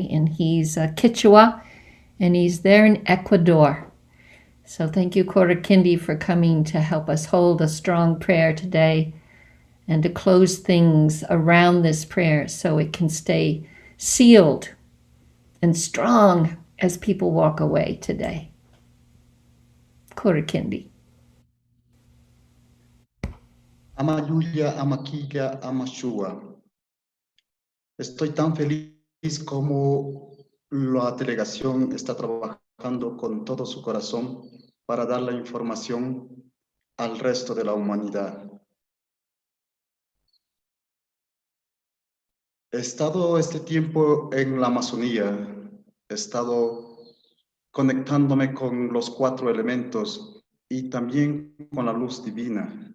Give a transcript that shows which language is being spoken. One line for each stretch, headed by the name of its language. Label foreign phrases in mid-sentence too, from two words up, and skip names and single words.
English: And he's a Kichua, and he's there in Ecuador. So thank you, Kurikindi, for coming to help us hold a strong prayer today and to close things around this prayer so it can stay sealed and strong as people walk away today. Kurikindi.
Quechua: Ama Yulia, ama Kika, ama Shua.
Spanish: Estoy tan feliz como la delegación está trabajando con todo su corazón para dar la información al resto de la humanidad. He estado este tiempo en la Amazonía, he estado conectándome con los 4 elementos y también con la luz divina.